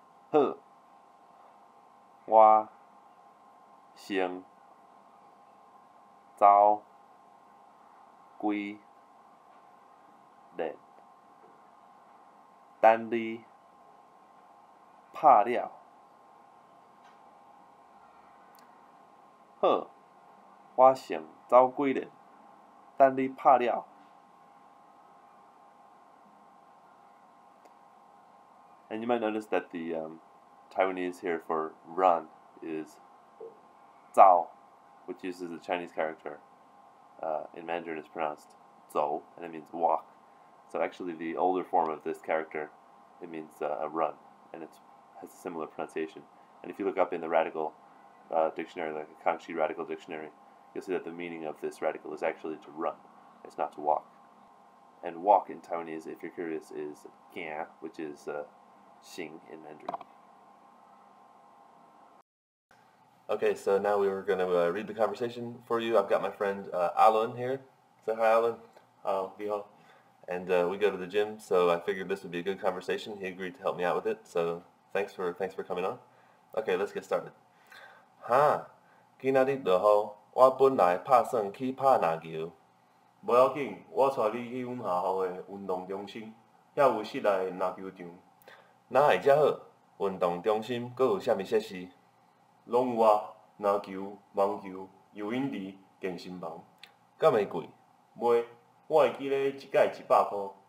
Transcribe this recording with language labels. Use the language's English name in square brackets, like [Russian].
[Min Nan Chinese] 好，我先走几日，等你拍了。好，我先走几日，等你拍了。 [English] And you might notice that the Taiwanese here for run is 走, which uses a Chinese character. In Mandarin it's pronounced 走, and it means walk. So actually the older form of this character, it means a run, and it has a similar pronunciation. And if you look up in the radical dictionary, like a Kangxi radical dictionary, you'll see that the meaning of this radical is actually to run. It's not to walk. And walk in Taiwanese, if you're curious, is 行, which is 行 in Mandarin. Okay, so now we were going to read the conversation for you. I've got my friend Alan here. Say hi, Alan. And we go to the gym, so I figured this would be a good conversation. He agreed to help me out with it, so thanks for coming on. Okay, let's get started. [Min Nan Chinese] 今仔日落雨，我本来打算去拍篮球。无要紧，我带你去阮学校的运动中心，遐有室内篮球场。哪会遮好？运动中心阁有啥物设施？拢有啊，篮球、网球、游泳池、健身房。敢会贵？袂，我会记咧一届100块，